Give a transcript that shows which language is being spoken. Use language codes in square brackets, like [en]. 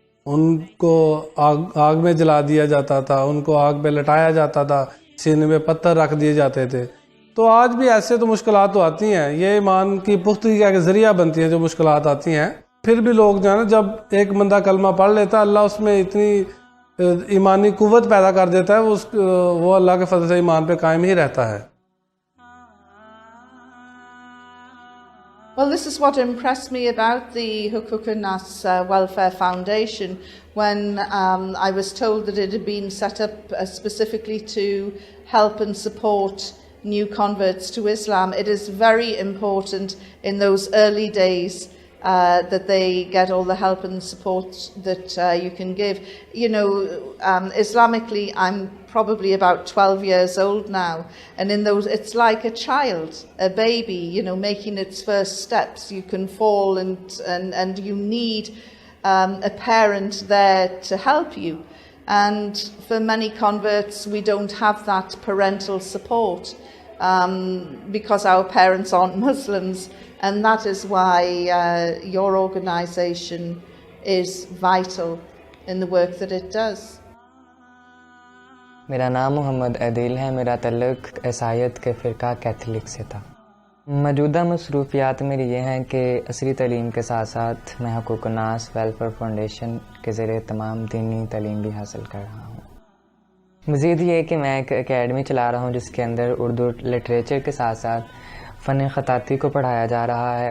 [ur] ان کو آگ میں جلا دیا جاتا تھا، ان کو آگ پہ لٹایا جاتا تھا، سینے میں پتھر رکھ دیے جاتے تھے۔ تو آج بھی ایسے تو مشکلات تو آتی ہیں، یہ ایمان کی پختگی کا ذریعہ بنتی ہیں جو مشکلات آتی ہیں۔ پھر بھی لوگ جو ہے نا، جب ایک بندہ کلمہ پڑھ لیتا ہے اللہ اس میں اتنی ایمانی قوت پیدا کر دیتا ہے، وہ اللہ کے فضل سے ایمان پہ قائم ہی رہتا ہے۔ [en] Well, this is what impressed me about the Hukuk Nas Welfare Foundation when I was told that it had been set up specifically to help and support new converts to Islam. It is very important in those early days that they get all the help and support that you can give. You know, Islamically, I'm probably about 12 years old now, and in those, it's like a child, a baby, you know, making its first steps. You can fall, and you need a parent there to help you. And for many converts, we don't have that parental support because our parents aren't Muslims. And that is why your organisation is vital in the work that it does. [ur] میرا نام محمد عدیل ہے. میرا تعلق عیسائیت کے فرقہ Catholic سے تھا. موجودہ مصروفیات میری یہ ہیں کہ عصری تعلیم کے ساتھ ساتھ میں حقوق الناس ویلفیئر فاؤنڈیشن کے زیر اہتمام دینی تعلیم بھی حاصل کر رہا ہوں. مزید یہ کہ میں ایک اکیڈمی چلا رہا ہوں جس کے اندر اردو لٹریچر کے ساتھ ساتھ فن خطاطی کو پڑھایا جا رہا ہے.